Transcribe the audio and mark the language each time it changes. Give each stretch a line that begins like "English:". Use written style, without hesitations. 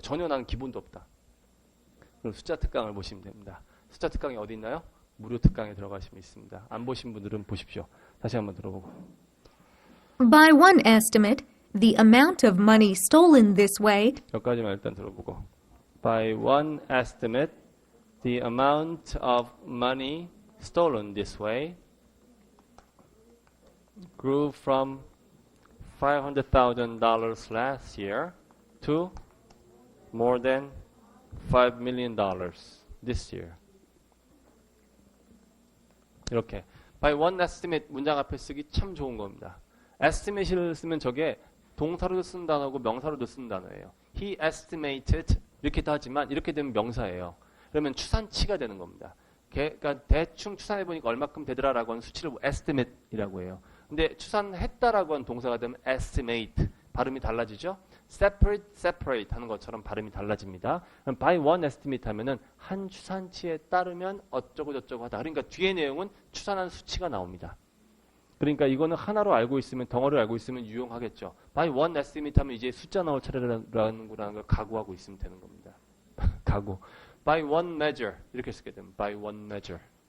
Korean: 전혀 나는 기본도 없다. 그럼 숫자 특강을 보시면 됩니다. 숫자 특강이 어디 있나요? 무료 특강에 들어가시면 있습니다. 안 보신 분들은 보십시오. 다시 한번 들어보고.
English: By one estimate, the amount of money stolen this way
Korean: 여기까지만 일단 들어보고.
English: By one estimate, the amount of money stolen this way grew from $500,000 last year to more than $5 million this year.
Korean: 이렇게
English: by one estimate
Korean: 문장 앞에 쓰기 참 좋은 겁니다. estimate를 쓰면 저게 동사로도 쓰는 단어고 명사로도 쓰는 단어예요.
English: He estimated
Korean: 이렇게도 하지만 이렇게 되면 명사예요. 그러면 추산치가 되는 겁니다. 그러니까 대충 추산해보니까 얼마큼 되더라라고 하는 수치를 estimate이라고 해요. 근데 추산했다라고 하는 동사가 되면 estimate 발음이 달라지죠. separate 하는 것처럼 발음이 달라집니다. 그럼
English: by one estimate
Korean: 하면은 한 추산치에 따르면 어쩌고 저쩌고 하다. 그러니까 뒤에 내용은 추산한 수치가 나옵니다. 그러니까 이거는 하나로 알고 있으면 덩어리를 알고 있으면 유용하겠죠.
English: by one estimate
Korean: 하면 이제 숫자 나올 차례라는 걸 각오하고 있으면 되는 겁니다. 각오.
English: by one measure
Korean: 이렇게 쓰게 되면
English: by one measure.